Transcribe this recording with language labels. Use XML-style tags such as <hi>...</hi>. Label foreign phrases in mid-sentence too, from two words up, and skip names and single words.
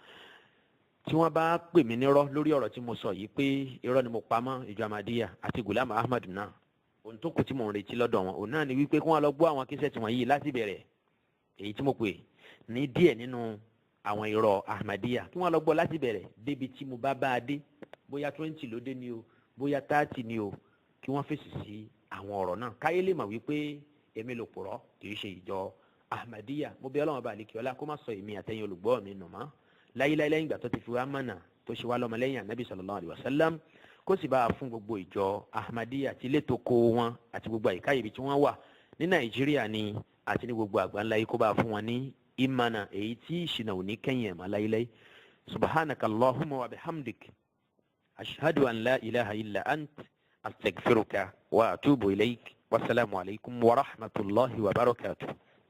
<yo>Tí wọ́n bá pè mí nírọ́ lórí ọ̀rọ̀ tí mo sọ yìí pé irọ́ ni mo pa mọ́ ìjọ Ahmadiyya àti Ghulam Ahmad náà, ohun tó kù tí mò ń retí lọ́dọ̀ wọn òun náà ni wípé kí wọ́n lọ gbọ́ àwọn kíṣẹ́ẹ̀tì wọ̀nyí láti bẹ̀rẹ̀, èyí tí mo pè ní díẹ̀ nínú àwọn Iro Ahmadiyya, kí wọ́n lọ gbọ́ láti bẹ̀rẹ̀ débi tí mo bá a dé, bóyá 20 ló dé ni o, bóyá 30 ni o, kí wọ́n fèsì sí àwọn ọ̀rọ̀ náà káyé lè mọ̀ wípé èmi ló purọ́ kì í ṣe ìjọ Ahmadiyya. Mo bẹ̀ Ọlọ́run bá àlekè ọlá kó má sọ èmi àtẹ̀yin olùgbọ́ mi nù mọ́ láyéláyé lẹ́yìn ìgbà tó ti fi wá mọ̀nà tó ṣe wá lọ́mọ lẹ́yìn ànábì</yo> <ar>صلى الله عليه وسلم,</ar> <yo>kó sì bá a fún gbogbo ìjọ Ahmadiyya àti létò kó wọn àti gbogbo àyíká ibi tí wọ́n wà ní Nàìjíríà ni àti ní gbogbo àgbáńlá yìí, kó bá a fún wọn ní ìmọ̀nà èyí tí ìṣìnà ò ní kẹ́yìn ẹ̀mọ́ láyéláyé.</yo> <ar>سبحانك اللهم وبحمدك، أشهد أن لا إله إلا أنت، أستغفرك وأتوب إليك. والسلام عليكم ورحمة الله وبركاته.</ar>